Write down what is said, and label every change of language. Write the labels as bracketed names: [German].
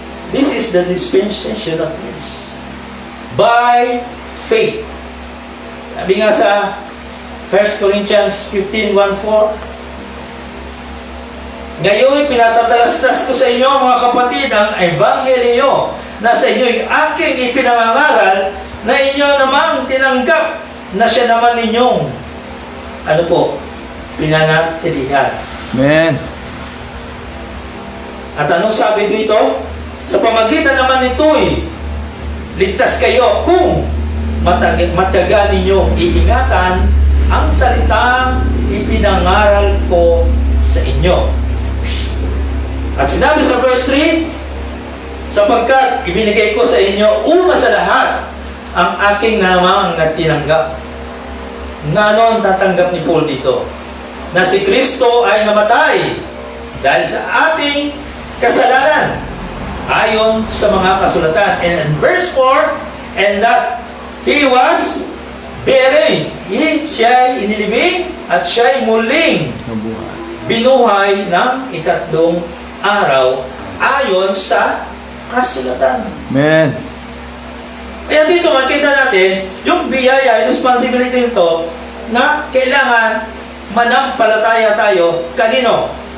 [English] This is the dispensation of grace. By faith. [Filipino] Sabi nga sa 1 Corinthians 15:1-4, ngayon, pinatatalastas ko sa inyo, mga kapatid, ang ebanghelyo na sa inyo'y aking ipinangangaral na inyo namang tinanggap na siya naman ninyong pinanatilihan. Amen. At anong sabi dito? Sa pamagitan naman nito'y ligtas kayo kung matyaga ninyo iingatan ang salitang ipinangaral ko sa inyo. At sinabi sa verse 3, sapagkat ibinigay ko sa inyo una sa lahat ang aking namang natinanggap. Nga noon tatanggap ni Paul dito, na si Kristo ay namatay dahil sa ating kasalanan ayon sa mga kasulatan. [English] And in verse 4, and that He was buried. [Filipino] Siya'y inilibing at siya'y muling binuhay ng ikatlong araw ayon sa kasulatan. Amen. Kaya dito makita natin yung biyaya, yung responsibility nito na kailangan manampalataya tayo kanino?